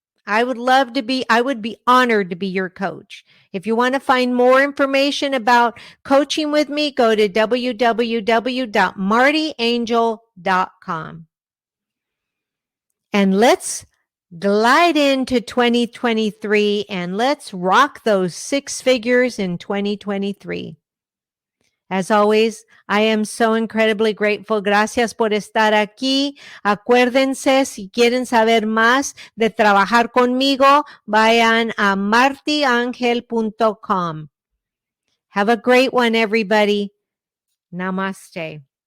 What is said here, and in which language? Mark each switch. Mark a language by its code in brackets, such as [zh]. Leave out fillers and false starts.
[en] I would be honored to be your coach. If you want to find more information about coaching with me, go to www.martyangel.com. And let's glide into 2023 and let's rock those 6 figures in 2023. As always, I am so incredibly grateful. [es] Gracias por estar aquí. Acuérdense, si quieren saber más de trabajar conmigo, vayan a martyangel.com. [en] Have a great one, everybody. Namaste.